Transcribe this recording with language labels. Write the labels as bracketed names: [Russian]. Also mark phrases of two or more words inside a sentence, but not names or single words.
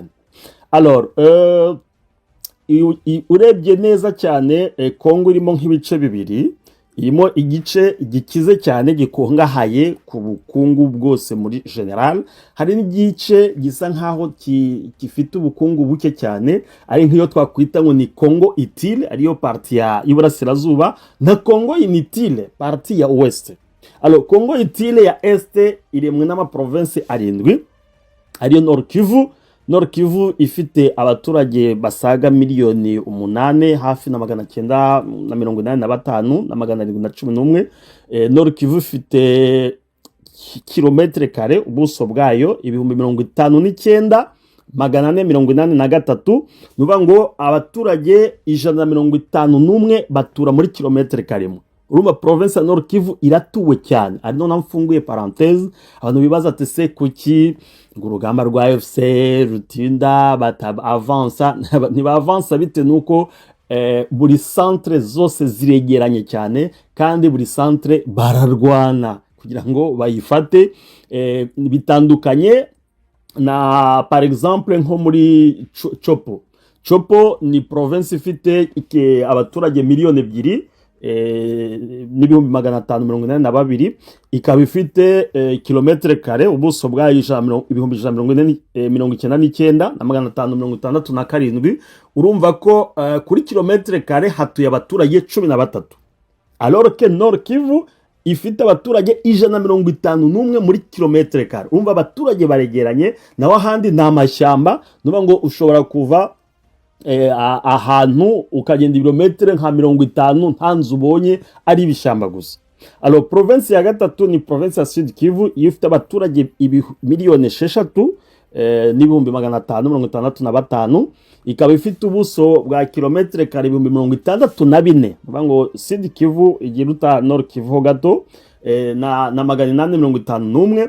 [Kinyarwanda] Alors urebye neza cyane Kongo irimo nk'ibice bibiri. Irimo igice gikize cyane gikungahaye ku bukungu bwose muri general. Hari n'igice gisa nkaho gifite ubukungu buke cyane, ari nk'iyo twakwita ngo ni Congo Itile, ariyo parti ya Iburasirazuba, na Congo Inutile, parti ya Ouest. Alors Congo Itile ya Est iremwe n'amaprovince arindwi, ariyo Nord Kivu. Nord Kivu ifite abaturage basaga miliyoni 8 hafi na 985 na 711. Nord Kivu ifite kilometre kare ubuso bwayo 59,483. Nuba ngo abaturage 151 batura muri kilometre kare. Urumva province ya Nord Kivu iratuwe cyane. Ari none mfunguye parenthèse, abantu bibaza ati se kuki urugamba rwa FC rutinda batavansa. Ntibavansa bite nuko buri centre zose ziregeranye cyane kandi buri centre bararwana kugira ngo bayifate. Bitandukanye na [French] par exemple [Kinyarwanda] nko muri Chopo ni province ifite abaturage miliyoni 2 n'ibihumbi 582, ikaba ifite kilometre kare ubuso bwa 1,199 na 567. Urumva ko kuri kilometre kare hatuye abaturage 13. [French] Alors que [Kinyarwanda] Nord Kivu ifite abaturage 151 muri kilometre kare. Urumva abaturage baregeranye, naho ahandi ni amashyamba. Nuba ngo ushobora kuva ahantu ukagenda ibirometero nka 50 nta nzu ubonye, ari ibishyamba gusa. Alors province ya gatatu ni province ya Sud Kivu, ifite abaturage miliyoni 6 n'ibihumbi 565. Ikaba ifite ubuso bwa kilometre kare 64. Nuba ngo Sud Kivu igiruta Nord Kivu gato na 851.